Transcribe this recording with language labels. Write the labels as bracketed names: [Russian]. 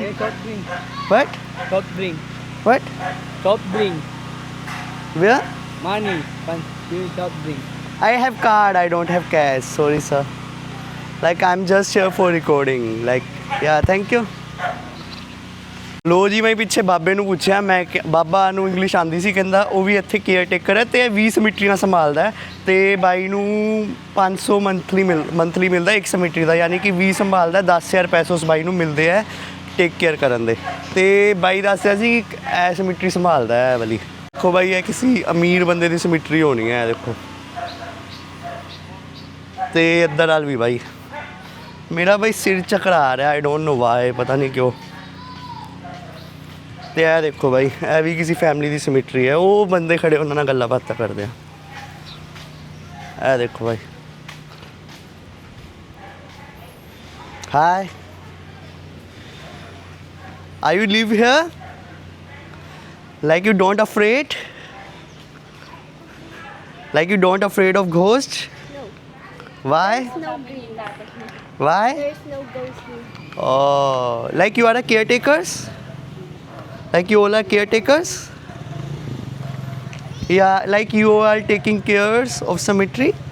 [English] Hey, soft drink. What? Soft drink. What? Soft drink. Where? Money. Soft drink. I have card, I don't have cash, sorry sir. Like I'm just here for recording, like yeah, thank you. [Punjabi] ਲੋ ਜੀ ਮੈਂ ਪਿੱਛੇ ਬਾਬੇ ਨੂੰ ਪੁੱਛਿਆ, ਮੈਂ ਬਾਬਾ ਨੂੰ English ਆਂਦੀ ਸੀ, ਕਹਿੰਦਾ ਉਹ ਵੀ ਇੱਥੇ ਕੇਅਰ ਟੇਕਰ ਹੈ ਤੇ 20 ਸਿਮਟਰੀਆਂ ਸੰਭਾਲਦਾ ਤੇ ਬਾਈ ਨੂੰ 500 ਮੰਥਲੀ ਮਿਲਦਾ ਇੱਕ ਸਿਮਟਰੀ ਦਾ, ਯਾਨੀ ਕਿ 20 ਸੰਭਾਲਦਾ 10,000 ਰੁਪਏ ਉਸ ਬਾਈ ਨੂੰ ਮਿਲਦੇ ਹੈ ਟੇਕ ਕੇਅਰ ਕਰਨ ਦੇ। ਤੇ ਬਾਈ ਦੱਸਿਆ ਸੀ ਕਿ ਇਹ ਸਿਮਟਰੀ ਸੰਭਾਲਦਾ ਹੈ ਵਾਲੀ। ਦੇਖੋ ਬਾਈ ਇਹ ਕਿਸੇ ਅਮੀਰ ਬੰਦੇ ਦੀ ਸਿਮਟਰੀ ਹੋਣੀ ਹੈ, ਦੇਖੋ। ਤੇ ਇੱਧਰ ਨਾਲ ਵੀ ਬਾਈ ਮੇਰਾ ਬਾਈ ਸਿਰ ਚਕਰਾ ਰਿਹਾ, [English] I don't know why, [Punjabi] ਪਤਾ ਨਹੀਂ ਕਿਉਂ। ਤੇ ਇਹ ਦੇਖੋ ਬਾਈ, ਇਹ ਵੀ ਕਿਸੇ ਫੈਮਿਲੀ ਦੀ ਸਿਮਟਰੀ ਹੈ, ਉਹ ਬੰਦੇ ਖੜੇ ਉਹਨਾਂ ਨਾਲ ਗੱਲਾਂ ਬਾਤਾਂ ਕਰਦੇ ਆ। ਇਹ ਦੇਖੋ ਬਾਈ, [English] Hi, are you live here? Like you don't afraid? Like you don't afraid of ghost? No. Why? There's no ghost. Why? There's no ghost here. Oh, like you are a caretakers? Like you all are caretakers? Yeah, like you are taking cares of cemetery?